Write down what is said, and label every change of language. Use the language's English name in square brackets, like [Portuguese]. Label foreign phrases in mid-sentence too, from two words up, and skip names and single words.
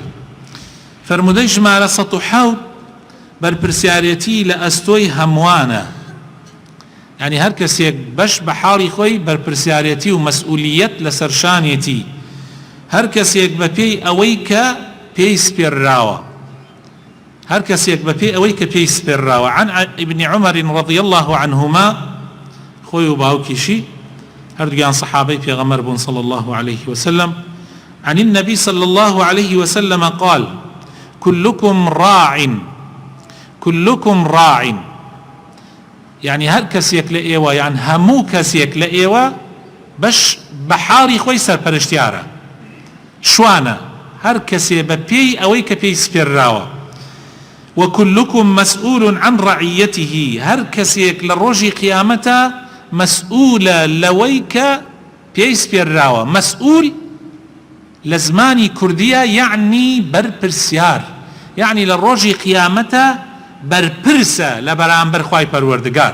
[Central Kurdish] فرموودەی ژمارە 107 بەرپرسیارەتی لە ئەستۆی هەمووانە، یعنی هەر کەسێک بەش بە حاڵی خۆی بەرپرسیارەتی و مەسئولیەت لەسەر شانێتی هەر کەسێک بە پێی ئەوەی کە پێی سپێرراوە، هەر کەسێک بە پێی ئەوەی کە پێی سپێرراوە. [Arabic] عن ابن عمر رضي الله عنهما، [Central Kurdish] خۆی و باوکیشی هەردووگیان سەحابەی پێغەمبەر بوون [Arabic] صلى الله عليه وسلم. عن النبي صلى الله عليه وسلم قال: كلكم راع، [Central Kurdish] يعني هر کەسێک لە ئێوە، یان هەموو کەسێک لە ئێوە بەش بە حاڵی خۆی سەرپەرشتیارە، شوانە، هەر کەسێ بە پێی ئەوەی کە پێی سپێرراوە. [Arabic] وكلكم مسؤول عن رعيته، [Central Kurdish] هر کەسێک لە ڕۆژی قیامەتە مەسئولە لەوەی کە پێی سپێرراوە. مەسئول لە زمانی کوردیە یعنی بەرپرسیار، یعنی لە ڕۆژی قیامەتە بەرپرسە لە بەرامبەر خوای پەروەردگار.